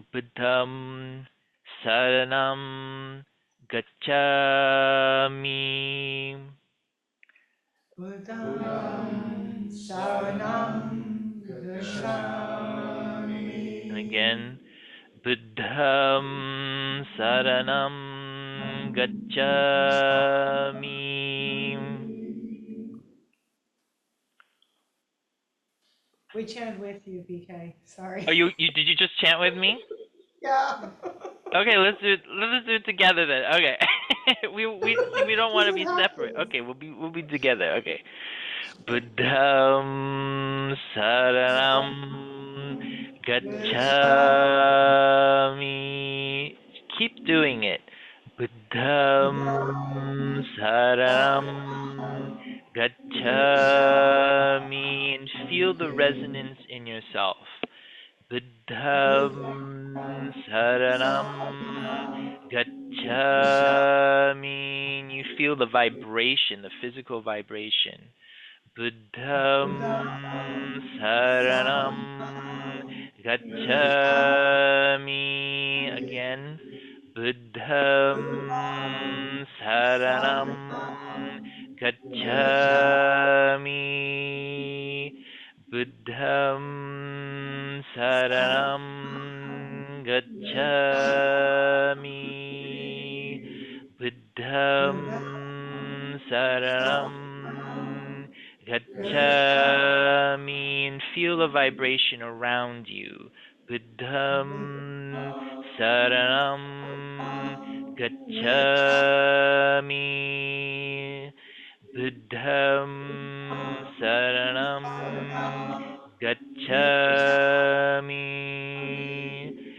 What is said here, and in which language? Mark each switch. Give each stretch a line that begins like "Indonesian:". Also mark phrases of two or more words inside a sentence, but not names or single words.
Pali: Buddham Saranam Gacchami. Buddham Saranam Gacchami.
English: And again,
Pali: Buddham saranam gacchami.
English: We chant with you, BK. Sorry. Oh, you did you just chant with me? Yeah. Okay, let's do it together then. Okay. we don't want to be separate. Okay, we'll be together. Okay.
Pali: Buddham saranam gacchami.
English: Keep doing it.
Pali: Buddham saranam gacchami,
English: and feel the resonance in yourself.
Pali: Buddham saranam gacchami.
English: You feel the vibration, the physical vibration.
Pali: Buddham saranam gacchami.
English: Again.
Pali: Buddham saranam gacchami. Buddham saranam gacchami. Buddham saranam gacchami,
English: and feel the vibration around you.
Pali: Buddham saranam gacchami. Buddham saranam gacchami.